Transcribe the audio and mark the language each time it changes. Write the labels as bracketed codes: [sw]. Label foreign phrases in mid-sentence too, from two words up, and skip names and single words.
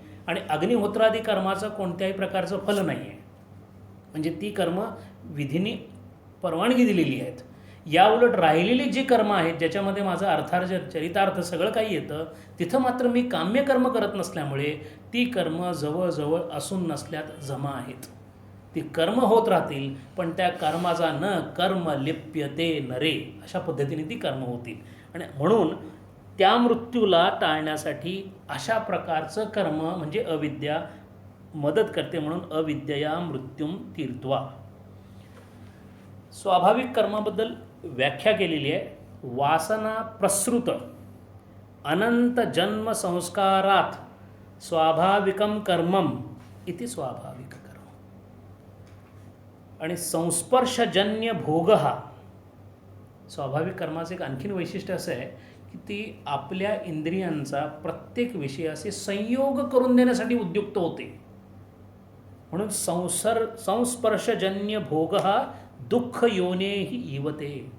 [mr] आणि अग्निहोत्रादी कर्माचं कोणत्याही प्रकारचं फल नाही आहे. म्हणजे ती कर्म विधीने परवानगी दिलेली आहेत. या उलट राहिलेली जी कर्म आहेत ज्याच्यामध्ये माझं अर्थार्जन चरितार्थ सगळं काही येतं, तिथं मात्र मी काम्य कर्म करत नसल्यामुळे ती कर्म जवळजवळ असून नसल्यात जमा आहेत. ती कर्म होत राहतील, पण त्या कर्माचा [sa] न कर्म लिप्यते नरे, [mr] अशा पद्धतीने ती कर्म होतील. आणि म्हणून त्या मृत्यूला टाळण्यासाठी अशा प्रकारचं कर्म म्हणजे अविद्या मदत करते. [sa] म्हणून अविद्यया मृत्युम तीर्त्वा. [mr] स्वाभाविक कर्माबद्दल व्याख्या केलेली आहे. [sa] वासना प्रसृत अनंत जन्म संस्कारात स्वाभाविकम कर्मम इति स्वाभाविक कर्म. [mr] आणि संस्पर्शजन्य भोग हा स्वाभाविक कर्माचं एक आणखीन वैशिष्ट्य असं आहे की ती आपल्या इंद्रियांचा प्रत्येक विषयाशी संयोग करून देण्यासाठी उद्युक्त होते. म्हणून संस्पर्शजन्य भोग हा [sa] दुःख योनेही इवते.